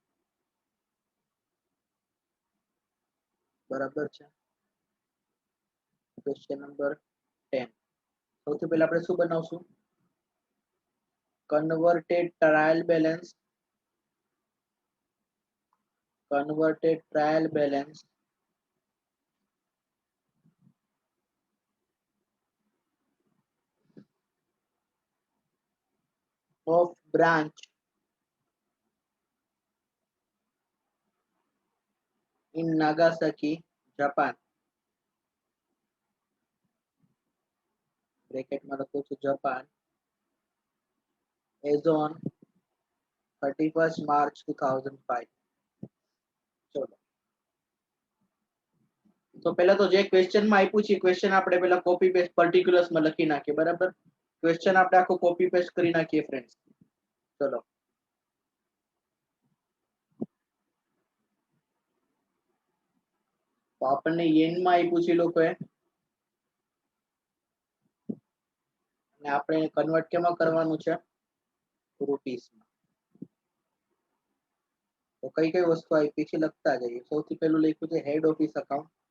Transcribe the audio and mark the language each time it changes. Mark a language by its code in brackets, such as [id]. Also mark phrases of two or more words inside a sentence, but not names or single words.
[gu] બરાબર છે [en] question number [gu] 10 સૌથી પહેલા આપણે શું બનાવશું [en] converted trial balance of branch in Nagasaki, Japan. [gu] Bracket માં લખું છું Japan [en] as on 31st March 2005. [gu] ચલો તો પહેલા તો જે ક્વેશ્ચન માં આપ્યું છે ક્વેશ્ચન આપણે પહેલા [en] copy paste particulars [gu] માં લખી નાખીએ બરાબર ક્વેશ્ચન આપણે આખો [en] copy paste [gu] કરી નાખીએ ફ્રેન્ડ્સ ચલો તો આપણને યેન માં આપ્યું છે લોકોએ અને આપણે કન્વર્ટ કેમાં કરવાનું છે રૂપીસ માં તો કઈ કઈ વસ્તુ આપી છે લખતા જઈએ સૌથી પહેલું લખ્યું છે [en] head office account